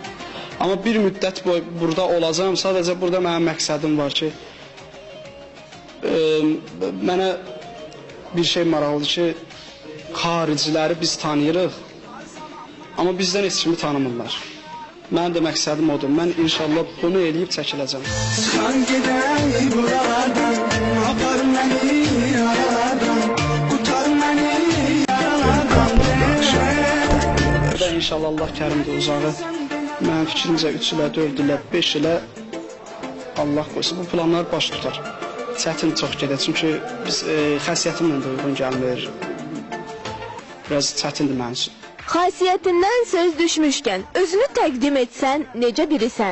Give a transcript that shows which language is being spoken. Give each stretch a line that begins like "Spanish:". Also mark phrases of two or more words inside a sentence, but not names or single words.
Azerbaijani: Amma bir müddət burada olacağam, sadəcə burada mənim məqsədim var ki, mənə bir şey maraqlıdır ki, xariciləri biz tanıyırıq, amma bizdən heç kimi tanımırlar. Mənim də məqsədim odur. Mən inşallah bunu eləyib çəkiləcəm.
Turkish: Çıkan giden buralardan, apar beni aralardan, kurtar beni yaralardan.
Azerbaijani: Burada inşallah Allah kərimdir uzağı. Mənim fikrimcə 3 ilə, 4 ilə, 5 ilə Allah qoysa bu planlar baş tutar. Çətin çox gedir, çünki biz xəsiyyətimlə də uyğun gəlmir. Biraz çətindir mənim üçün. Xasiyyətindən söz düşmüşkən, özünü təqdim etsən, necə birisən?